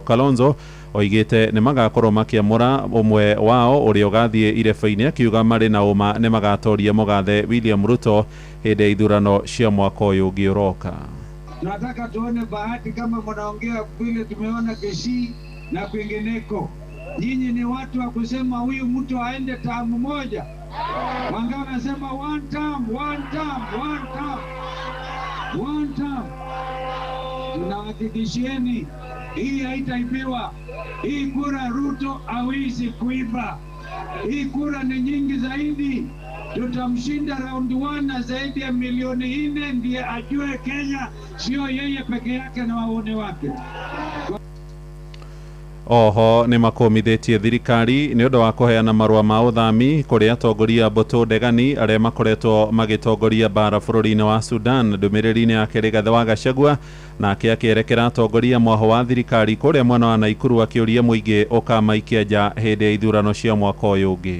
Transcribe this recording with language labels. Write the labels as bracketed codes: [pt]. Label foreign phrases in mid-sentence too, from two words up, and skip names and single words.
[ki] Kalonzo oigĩte nĩ magakorwo makĩamũra ũmwe wao ũrĩa ũgathiĩ ireba-inĩ, akiuga marĩ na ũma nĩ magatoria mũgathe William Ruto hĩndĩ ya ithurano cia mwaka ũyũ ũngĩ ũroka. [sw] Tunataka tuone Bahati kama mnaongea vile tumeona Kisii na kwingineko. Nyinyi ni watu wa kusema huyu mtu aende tamu moja. Wangao wanasema [en] one term. [sw] Tunahakikishieni hii haitaibiwa. Hii kura Ruto hawezi kuiba. Hii kura ni nyingi zaidi. Tutamshinda round 1 na zaidi ya milioni 4, ndiye ajue Kenya sio yeye peke yake na waone wake. [ki] Oho nĩ makũmithĩtie thirikari nĩ ũndũ wa kũheana marũa ma ũthami kũrĩ atongoria mbũtũ ndegani arĩa makoretwo magĩtongoria bara bũrũri-inĩ wa Sudan. Ndũmĩrĩri-inĩ yake Rigathĩ wa Gachagua nake akĩerekera atongoria mwaho wa thirikari kũrĩa mwena wa Naikuru akĩũria mũingĩ ũkamaikia nja hĩndĩ ya ithurano cia mwaka ũyũ ũngĩ.